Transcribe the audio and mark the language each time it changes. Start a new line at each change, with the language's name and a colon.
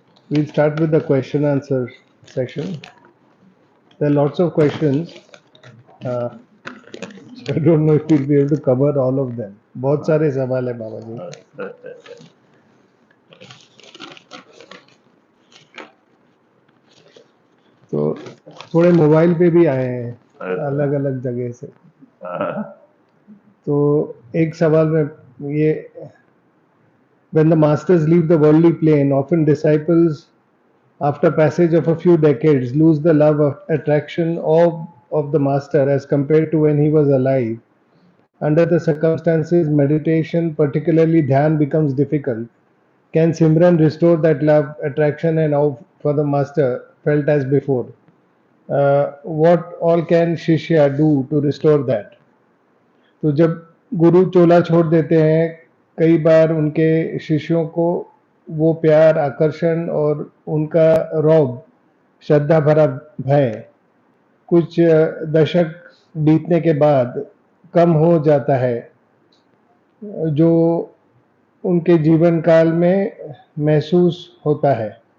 English: We'll start with the question answer section. There are lots of questions. So I don't know if we'll be able to cover all of them.
Hindi: बहुत सारे सवाल है बाबा जी. तो थोड़े mobile पे भी आए हैं अलग अलग जगह से. तो एक सवाल में ये,
English: when the masters leave the worldly plane, often disciples, after passage of a few decades, lose the love of attraction of the master as compared to when he was alive. Under the circumstances, meditation, particularly dhyan, becomes difficult. Can Simran restore that love, attraction and awe for the master felt as before? What all can Shishya do to restore that?
Hindi: तो जब गुरु चोला छोड़ देते हैं, कई बार उनके शिष्यों को वो प्यार, आकर्षण और उनका रौब, श्रद्धा भरा भय कुछ दशक बीतने के बाद कम हो जाता है, जो उनके जीवन काल में महसूस होता है.